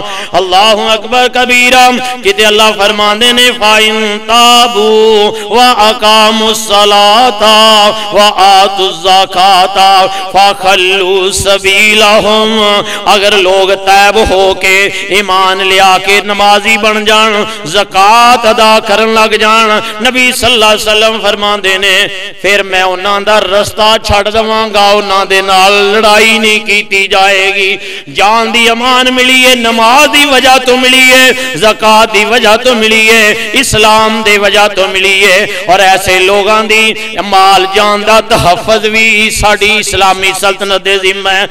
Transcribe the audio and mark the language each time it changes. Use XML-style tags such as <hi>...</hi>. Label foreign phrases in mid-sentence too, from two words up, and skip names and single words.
<pa>اللہ اکبر کبیرہ. کتے اللہ فرماندے نے</pa> <ar>فَإِن تَابُوا وَأَقَامُوا الصَّلَاةَ وَآتُوا الزَّكَاةَ فَخَلُّوا سَبِيلَهُمْ.</ar> <pa>اگر لوگ تائب ہو کے ایمان لیا کے نمازی بن جان, زکات ادا کرن لگ جان, نبی صلی اللہ علیہ وسلم فرماندے نے پھر میں انہاں دا رستہ چھڑ دواں گا, انہاں دے نال لڑائی نہیں کیتی جائے گی. جان دی امان ملی ہے, نماز دی وجہ تو ملی ہے, زکات دی وجہ تو ملی ہے, اسلام دی وجہ تو ملی ہے. اور ایسے لوگاں دی مال جان دا تحفظ بھی ساڈی اسلامی سلطنت دے ذمہ ہے.</pa>